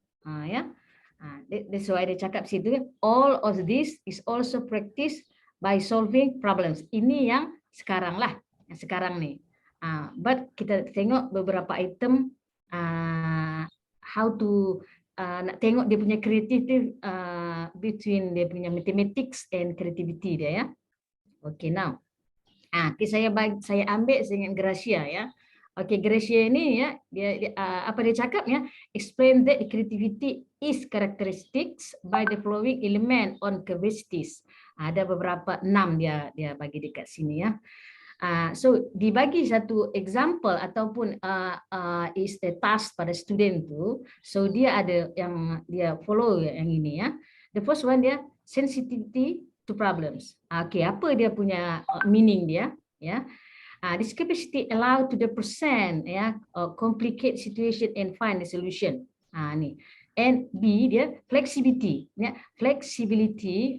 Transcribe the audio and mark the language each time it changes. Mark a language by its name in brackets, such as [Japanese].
[English] Ya, that's why [Malay] dia cakap situ, [English] all of this is also practiced by solving problems. [Malay] Ini yang sekarang lah, yang sekarang nih. But kita tengok beberapa item, how to nak tengok dia punya creativity between dia punya mathematics and creativity dia ya. [English] Okay, now. [Malay] Okay, saya ambil dengan Gracia ya. Okay, Gracia ini ya, dia apa dia cakap ya? [English] Explain that creativity is characteristics by the following element on capacities. [Malay] Ada beberapa 6 dia bagi dekat sini ya. So dibagi satu example ataupun [English] is the task [Malay] pada student tu. So dia ada yang dia follow yang ini ya. [English] The first one dia sensitivity to problems. Okay, [Malay] apa dia punya meaning dia? [English] Ya, this capacity allow to the person ya, complicate situation and find the solution. Ni. And B dia flexibility. Ya, flexibility.